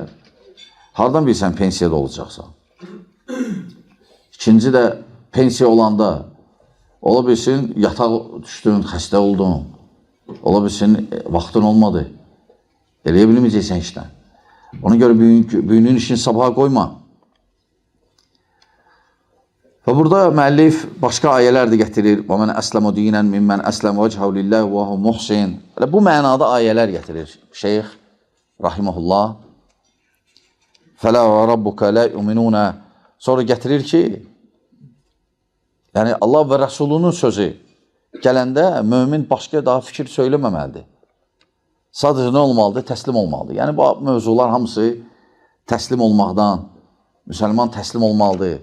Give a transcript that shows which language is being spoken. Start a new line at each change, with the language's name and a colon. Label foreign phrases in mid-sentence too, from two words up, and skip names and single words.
Azerbaijani: Hardan bilsən pensiyada olacaqsan? İkinci də pensiya olanda, ola bilsin yataq düşdün, xəstə oldun, ola bilsin vaxtın olmadı, eləyə bilməyəcəksən işdən. Ona görə büyünün işini sabaha qoyma. Və burada müəllif başqa ayələr də gətirir.
Arabic: وَمَنْ أَسْلَمُ دِينًا مِمَّنْ أَسْلَمُ وَجْهَهُ لِلَّهِ وَهُ مُحْسِنٌ.
Azerbaijani: Bu mənada ayələr gətirir Şeyx rahimehullah.
Arabic: فَلَا وَرَبُّكَ لَا يُؤْمِنُونَ.
Azerbaijani: Sonra gətirir ki, yəni Allah və Rəsulunun sözü gələndə mömin başqa daha fikir söyləməməlidir. Sadəcə nə olmalıdır? Təslim olmalıdır. Yəni bu mövzular hamısı təslim olmaqdan, müsəlman təslim olmalıdır.